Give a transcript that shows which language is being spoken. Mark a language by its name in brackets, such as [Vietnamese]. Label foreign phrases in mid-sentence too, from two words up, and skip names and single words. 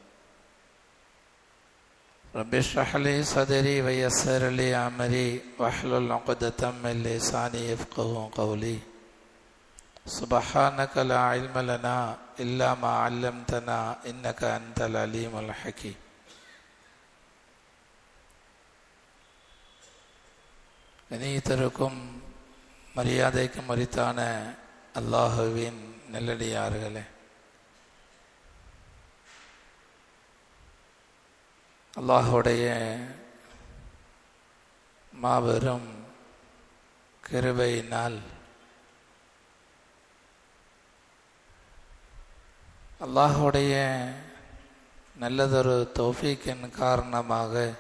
[Arabic] رب اشرح لي صدري ويسر لي أمري واحلل عقدة من لساني يفقهوا قولي سبحانك لا علم لنا إلا ما علمتنا إنك أنت العليم الحكيم [Tamil] கணியத்திற்கும் மரியாதைக்கும் மரித்தான அல்லாஹுவின் நல்லடியார்களே, அல்லாஹுடைய மாபெரும் கிருபையினால் அல்லாஹுடைய நல்லதொரு தௌஃபீக்கின் காரணமாக